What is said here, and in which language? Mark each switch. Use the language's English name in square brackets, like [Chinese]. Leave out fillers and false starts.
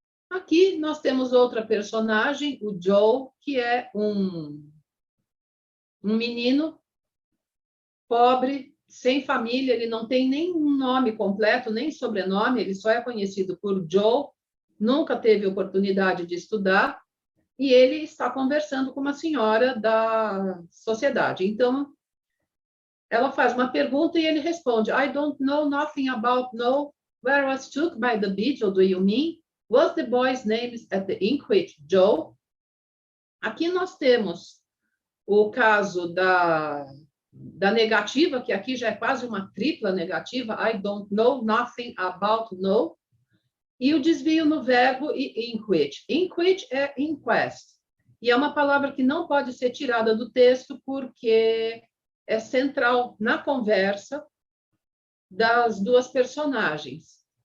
[Portuguese] Aqui nós temos outra personagem, o Joe, que é um menino pobre, sem família, ele não tem nem um nome completo, nem sobrenome, ele só é conhecido por Joe, nunca teve oportunidade de estudar, e ele está conversando com uma senhora da sociedade. Então, ela faz uma pergunta e ele responde, [English] I don't know nothing about no, where was took by the Beetle, do you mean? Was the boy's name at the inquest Joe? [Portuguese] Aqui nós temos o caso da negativa, que aqui já é quase uma tripla negativa, [English] I don't know nothing about no, [Portuguese] e o desvio no verbo inquit. Inquit é inquest, e é uma palavra que não pode ser tirada do texto porque é central na conversa das duas personagens.